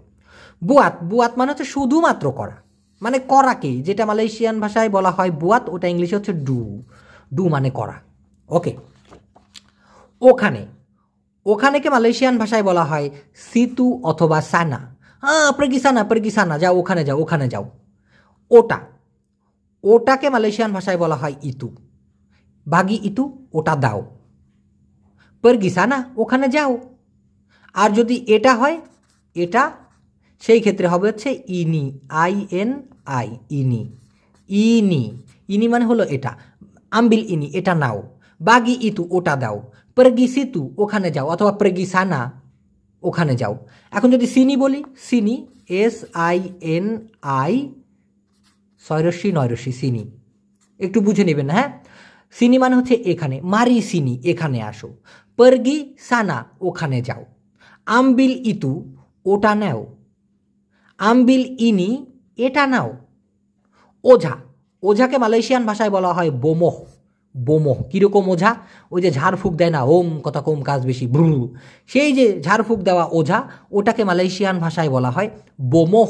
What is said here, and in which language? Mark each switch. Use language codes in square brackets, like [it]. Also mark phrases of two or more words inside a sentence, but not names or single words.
[bn] বুয়াত বুয়াত মানে হচ্ছে শুধুমাত্র করা, মানে করাকে, যেটা মালয়েশিয়ান ভাষায় বলা হয় বুয়াত, ওটা ইংলিশে হচ্ছে ডু, ডু মানে করা। ওকে, ওখানে, ওখানেকে মালয়েশিয়ান ভাষায় বলা হয় সিতু অথবা সানা। হ্যাঁ, [ms] pergi sana [bn] যাও, ওখানে যাও, ওখানে যাও। ওটা, ওটাকে মালয়েশিয়ান ভাষায় বলা হয় ইতু, [ms] bagi itu, [bn] ওটা দাও। [ms] pergi sana [bn] ওখানে যাও। আর যদি এটা হয়, এটা, সেই ক্ষেত্রে হবে হচ্ছে ইনি, INI, ইনি, ইনি, ইনি মানে হলো এটা, [ms] ambil ini, [bn] এটা নাও, [ms] bagi itu, [bn] ওটা দাও, [ms] pergi situ [bn] ওখানে যাও, অথবা [ms] pergi sana [bn] ওখানে যাও। এখন যদি সিনি বলি, সিনি, SINI, ছয়রস্যি নয়রস্যি, সিনি, একটু বুঝে নেবেন, হ্যাঁ। সিনি মানে হচ্ছে এখানে, [ms] mari sini, [bn] এখানে আসো, [ms] pergi sana [bn] ওখানে যাও, [ms] ambil itu [bn] ওটা নাও, [ms] ambil ini [bn] এটা নাও। ওঝা, ওঝাকে মালয়েশিয়ান ভাষায় বলা হয় বোমোহ, বোমোহ। কীরকম ওঝা? ওই যে ঝাড়ফুঁক দেয় না, ওম কথা কম কাজ বেশি ব্রু, সেই যে ঝাড়ফুঁক দেওয়া ওঝা, ওটাকে মালয়েশিয়ান ভাষায় বলা হয় বোমোহ।